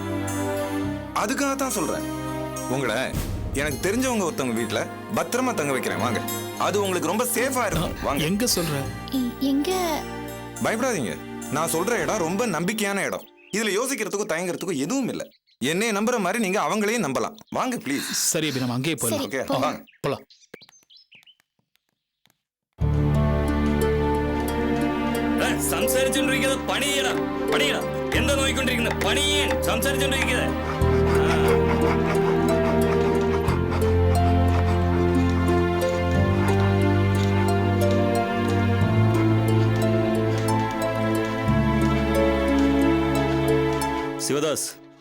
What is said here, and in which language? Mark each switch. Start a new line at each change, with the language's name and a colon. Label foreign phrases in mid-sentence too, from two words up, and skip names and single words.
Tamil: அதுக்காக தான் சொல்றேன், உங்களை எனக்கு தெரிஞ்சவங்க ஒருத்தவங்க வீட்டுல பத்திரமா தங்க வைக்கிறேன். வாங்க, அது உங்களுக்கு ரொம்ப சேஃபா இருக்கும். வாங்க. எங்க சொல்ற? எங்க? பயப்படாதீங்க, நான் சொல்ற இடம் ரொம்ப நம்பிக்கையான இடம். இதுல யோசிக்கிறதுக்கும் தயங்குறதுக்கும் எதுவும் இல்லை. என்னைய நம்புற மாதிரி நீங்க அவங்களையும் நம்பலாம். வாங்க ப்ளீஸ். சரி அபி, நம்ம அங்கேயே போலாம். ஓகே, வாங்க போலாம்.
Malayalam: സംസാരിച്ചോണ്ടിരിക്കുന്നത് പണിയണം പണിയണം എന്താ നോക്കിക്കൊണ്ടിരിക്കുന്നത്? പണിയൻ സംസാരിച്ചോണ്ടിരിക്കുന്നത്.
Tamil: சிவதாஸ்,